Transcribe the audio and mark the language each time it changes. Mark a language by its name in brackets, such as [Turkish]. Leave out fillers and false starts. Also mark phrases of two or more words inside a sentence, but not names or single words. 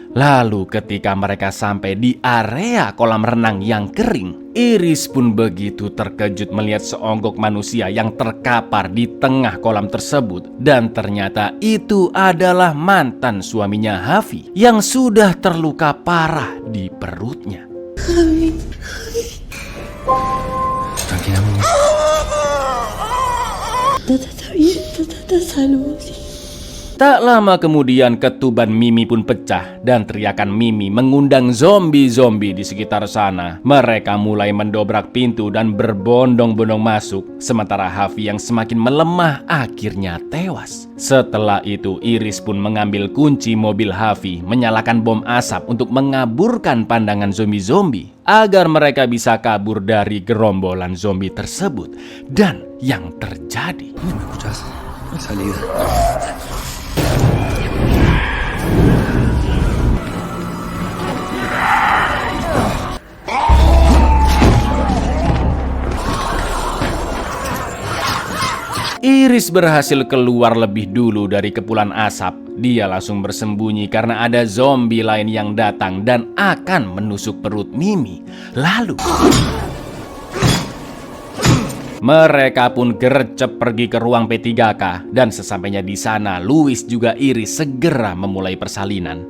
[Indonesian] Lalu ketika mereka sampai di area kolam renang yang kering, Iris pun begitu terkejut melihat seonggok manusia yang terkapar di tengah kolam tersebut. Dan ternyata itu adalah mantan suaminya Hafi yang sudah terluka parah di perutnya. [Spanish] Tranquila, Mimi. Tata está bien, Tata está salvo. Sí. [Indonesian] Tak lama kemudian ketuban Mimi pun pecah dan teriakan Mimi mengundang zombie-zombie di sekitar sana. Mereka mulai mendobrak pintu dan berbondong-bondong masuk, sementara Hafi yang semakin melemah akhirnya tewas. Setelah itu Iris pun mengambil kunci mobil Hafi, menyalakan bom asap untuk mengaburkan pandangan zombie-zombie agar mereka bisa kabur dari gerombolan zombie tersebut. Dan yang terjadi, [Spanish] ¿Me escuchás? La salida. [Indonesian] Iris berhasil keluar lebih dulu dari kepulan asap. Dia langsung bersembunyi karena ada zombie lain yang datang dan akan menusuk perut Mimi. Lalu mereka pun gercep pergi ke ruang P3K dan sesampainya di sana, Louis juga Iris segera memulai persalinan.